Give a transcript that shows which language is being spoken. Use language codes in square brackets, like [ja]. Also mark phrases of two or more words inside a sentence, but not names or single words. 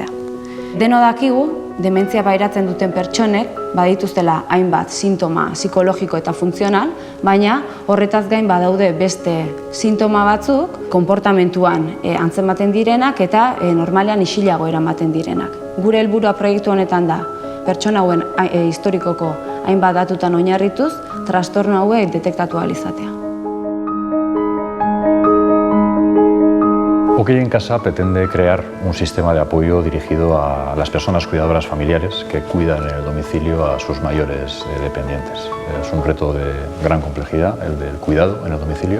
[eu] Deno dakigu, dementzia pairatzen duten pertsonek badituztela hainbat sintoma psikologiko eta funtzional, baina horretaz gain badaude beste sintoma batzuk konportamentuan antzematen direnak eta normalean isilago eramaten direnak. Gure helburua proiektu honetan da pertsona hauen historikoko hainbat datutan oinarrituz trastorno hauek detektatu ahal izatea. [es] OK en Casa pretende crear un sistema de apoyo dirigido a las personas cuidadoras familiares que cuidan en el domicilio a sus mayores dependientes. Es un reto de gran complejidad, el del cuidado en el domicilio.